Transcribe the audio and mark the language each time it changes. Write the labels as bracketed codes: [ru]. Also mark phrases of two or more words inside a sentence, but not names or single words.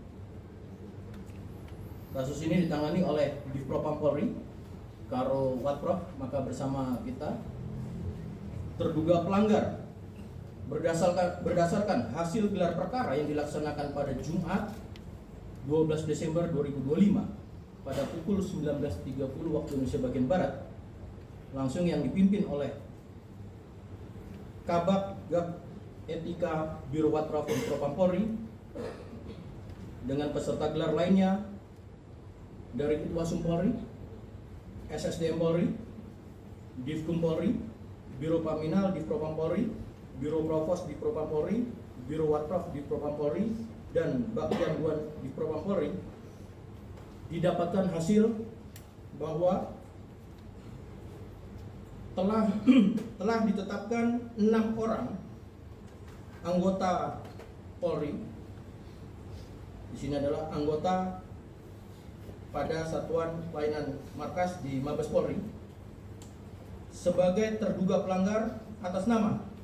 [id] Kasus ini ditangani oleh Divpropam Polri, Karo Watprof, maka bersama kita terduga pelanggar berdasarkan hasil gelar perkara yang dilaksanakan pada Jumat 12 Desember 2025 pada pukul 19.30 waktu Indonesia bagian Barat, langsung yang dipimpin oleh Kabak Gap Etika Biro Watprof Propam Polri dengan peserta gelar lainnya dari Itwasum Polri, SSDM Polri, Divkum Polri, Biro Paminal Divpropam Polri, Biro Provos Divpropam Polri, Biro Watprof Divpropam Polri, dan Bagian Duan Divpropam Polri. Didapatkan hasil bahwa telah ditetapkan 6 orang anggota Polri. Di sini adalah anggota pada Satuan Pelayanan Markas di Mabes Polri sebagai terduga pelanggar atas nama